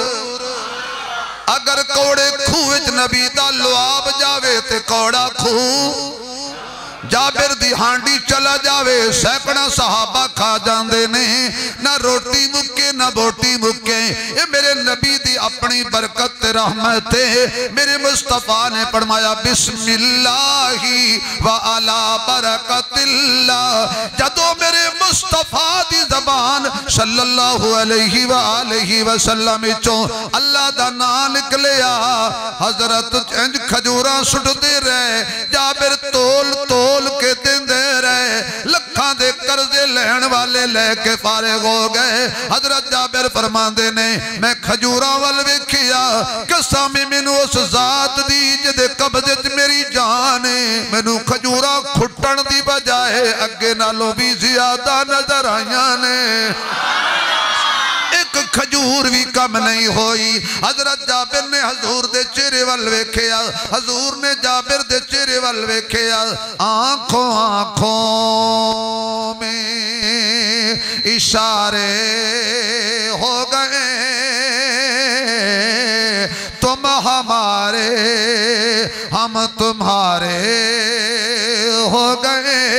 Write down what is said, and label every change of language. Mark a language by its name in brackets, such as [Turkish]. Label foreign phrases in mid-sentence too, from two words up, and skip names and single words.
[Punjabi] اگر کوڑے کھوہ چ نبی دا لعاب جاوے تے کوڑا کھوہ، جابر دی ہانڈی چلا جاوے سیکڑا صحابہ کھا جاتے نیں. نہ روٹی مکے نہ بوٹی مکے۔ یہ میرے نبی دی اپنی برکت رحمت ہے. میرے مصطفیٰ نے فرمایا [Arabic] بسم الله وعلى بركة الله. [Punjabi] جدوں میرے مصطفیٰ دی زبان [Arabic] صلى الله عليه وآله وسلم [Punjabi] چوں اللہ دا نام نکلیا، حضرت انج کھجوراں سٹدے رہے. جابر تول تول کے دیندے رہے. لکھاں دے قرضے لین والے لے کے فارغ ہو گئے. حضرت جابر فرماندے نیں میں کھجوراں ول ویکھیا، قسم مینوں اس ذات دی جیہدے قبضے چ میری جان ہے، مینوں کھجوراں کھٹن دی بجائے اگے نالوں بھی زیادہ نظر آئیاں نیں. ایک کھجور بھی کم نہیں ہوئی. حضرت جابر نے حضور دے چہرے ول ویکھیا، حضور نے جابر دے چہرے ول ویکھیا. [Urdu] آنکھوں آنکھوں میں اشارے ہو گئے، تم ہمارے ہم تمہارے ہو گئے.